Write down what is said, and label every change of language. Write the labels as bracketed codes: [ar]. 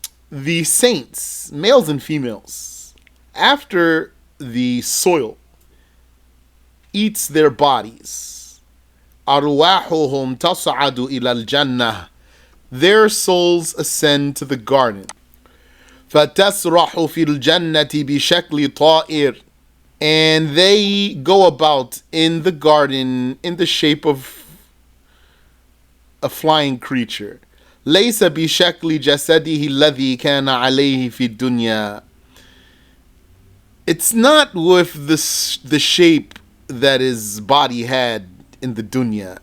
[en] The saints, males and females, after the soil eats their bodies, [ar] أرواحهم تصعد إلى الجنة, [en] their souls ascend to the garden. [ar] فتسرح في الجنة بشكل طائر, [en] and they go about in the garden in the shape of a flying creature. [ar] ليس بشكل جسده الذي كان عليه في الدنيا. [en] It's not with the shape that his body had in the dunya.